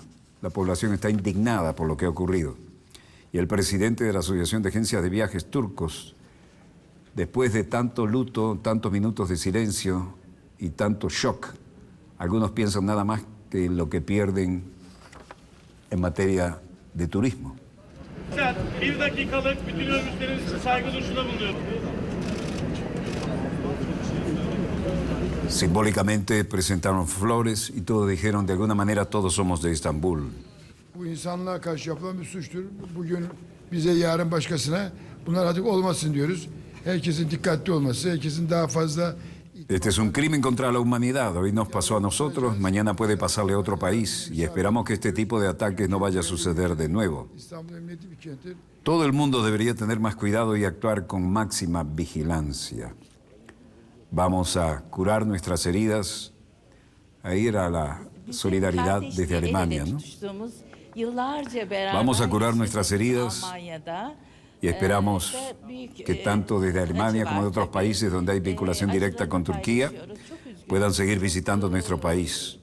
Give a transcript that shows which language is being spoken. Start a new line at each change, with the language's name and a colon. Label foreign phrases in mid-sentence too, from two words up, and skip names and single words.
Spanish: La población está indignada por lo que ha ocurrido. Y el presidente de la Asociación de Agencias de Viajes Turcos, después de tanto luto, tantos minutos de silencio y tanto shock, algunos piensan nada más que en lo que pierden en materia de turismo.
Turkish: Bir dakikalık bütün örgütlerin saygı duruşunda bulunuyorum.
Spanish: Simbólicamente presentaron flores y todos dijeron, de alguna manera todos somos de Estambul.
Turkish: Bu insanlığa karşı yapılan bir suçtur. Bugün bize, yarın başkasına bunlar artık olmasın diyoruz. Herkesin dikkatli olması, herkesin daha fazla
Spanish: Este es un crimen contra la humanidad. Hoy nos pasó a nosotros, mañana puede pasarle a otro país y esperamos que este tipo de ataques no vaya a suceder de nuevo.
Turkish: İstanbul emniyetli bir kenttir.
Spanish: Todo el mundo debería tener más cuidado y actuar con máxima vigilancia. Vamos a curar nuestras heridas. Ahí era la solidaridad desde Alemania, ¿no? Vamos a curar nuestras heridas y esperamos que tanto desde Alemania como de otros países donde hay vinculación directa con Turquía puedan seguir visitando nuestro país.